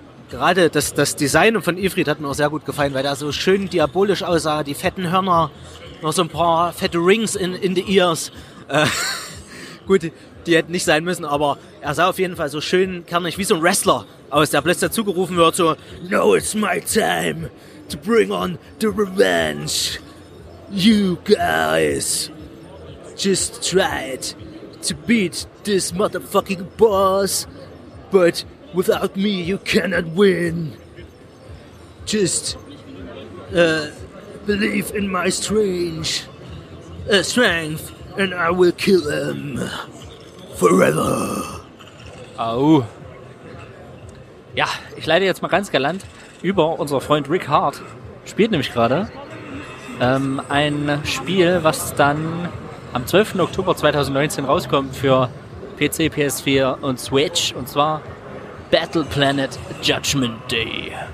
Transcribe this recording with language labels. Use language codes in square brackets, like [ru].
[de] Gerade das Design von Ifrit hat mir auch sehr gut gefallen, weil der so schön diabolisch aussah, die fetten Hörner, noch so ein paar fette [en] Rings in the ears. [de] Gut, die hätten nicht sein müssen, aber er sah auf jeden Fall so schön kernig, wie so ein Wrestler aus, der plötzlich zugerufen wird, so, [en] now it's my time to bring on the revenge. You guys just tried to beat this motherfucking boss, but without me you cannot win. Just believe in my strength and I will kill him forever. Au. [de] Ja, ich leite jetzt mal ganz galant über. Unser Freund Rick Hart spielt nämlich gerade ein Spiel, was dann am 12. Oktober 2019 rauskommt für PC, PS4 und Switch. Und zwar Battle Planet Judgment Day.